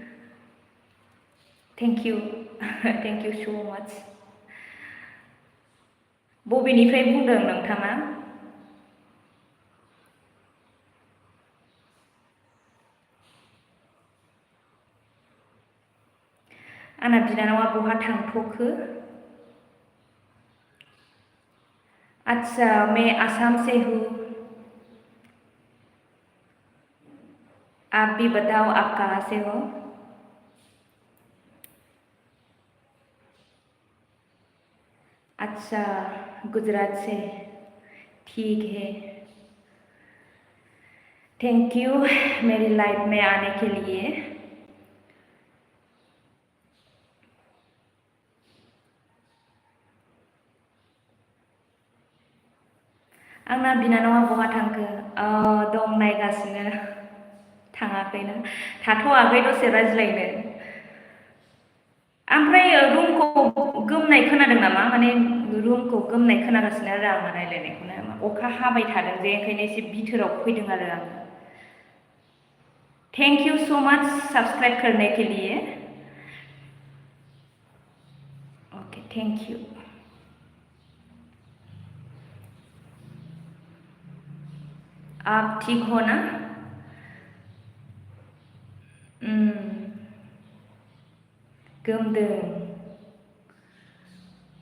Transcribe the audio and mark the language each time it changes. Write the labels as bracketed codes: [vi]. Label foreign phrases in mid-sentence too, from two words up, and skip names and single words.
[en] thank you thank you so much. [brx] बबेनिफ्राय बुंदों नोंथाङा? आंना बिनानावा बहा थांथ'खो? [hi] अच्छा, मैं आसाम से हूँ। आप भी बताओ आप कहाँ से हो? अच्छा, गुजरात से, ठीक है। [en] thank you [hi] मेरी लाइफ में आने के लिए। [brx] आंना बिनानावा बहा थांखो? दं नायगासिनो। थाङाखैनो, थाथ'वाखै दसे रायज्लायनो। ओमफ्राय रुमखौ गोमनाय खोनादों नामा? माने रुमखौ गोमनाय खोनागासिनो आरो आङो रायलायनायखौनो। अखा हाबाय थादों जे ओंखायनो एसे बिथोराव फैदों आरो आङो। [en] thank you so much [hi] सब्सक्राइब करने के लिए। [en] okay, thank you. [hi] आप ठीक हो ना? [brx] गोमदों।